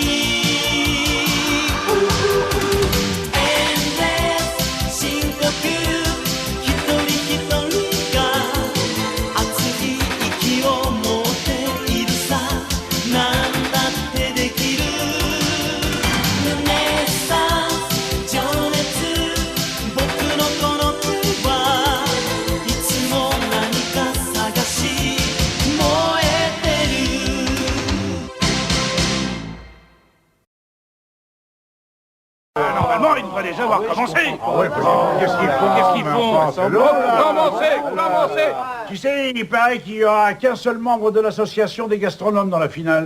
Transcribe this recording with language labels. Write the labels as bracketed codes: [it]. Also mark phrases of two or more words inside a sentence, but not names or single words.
[ja] エンレス深呼吸一人一人が熱い息を持っているさなんだってできるルネサンス情熱僕のこの手はいつも何か探し燃えてる [fr] Normalement, il devrait déjà avoir commencé. Qu'est-ce qu'ils font Commencez. Tu sais, il paraît qu'il n'y aura qu'un seul membre de l'association des gastronomes dans la finale.